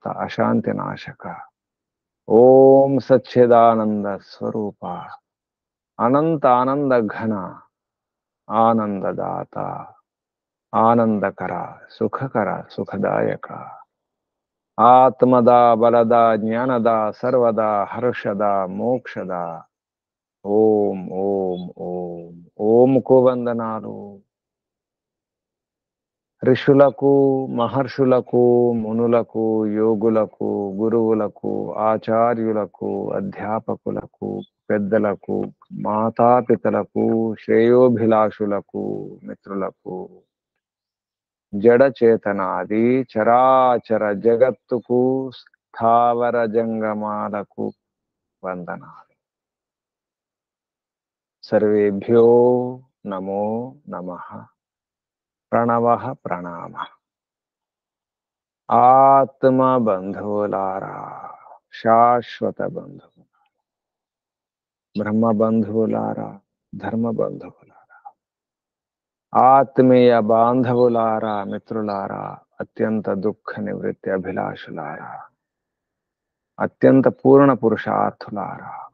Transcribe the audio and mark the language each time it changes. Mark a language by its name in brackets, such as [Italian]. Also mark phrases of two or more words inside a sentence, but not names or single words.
[Sanskrit] अशांति नाशक ओम सच्चिदानंद स्वरूप अनंत आनंद घन आनंददाता आनंदकर सुखकर सुखदायक आत्मदा बलदा ज्ञानदा सर्वदा हर्षदा मोक्षदा ओम ओम ओम ओम को వందనాలు ఋషులకు మహర్షులకు మునులకు యోగులకు గురువులకు ఆచార్యులకు అధ్యాపకులకు పెద్దలకు మాతాపితలకు శ్రేయోభిలాషులకు మిత్రులకు జడ చేతనాది చరాచర జగత్తుకు స్థావర జంగమాలకు వందనాలు सर्वेभ्यो नमो नमः प्रणवः प्रणाम [Telugu] ఆత్మ బంధులారా శాశ్వత బంధు బ్రహ్మ బంధులారా ధర్మ బంధులారా ఆత్మీయ బాంధవులారా మిత్రులారా అత్యంత దుఃఖ నివృత్తి అభిలాషులారా అత్యంత పూర్ణ పురుషార్థులారా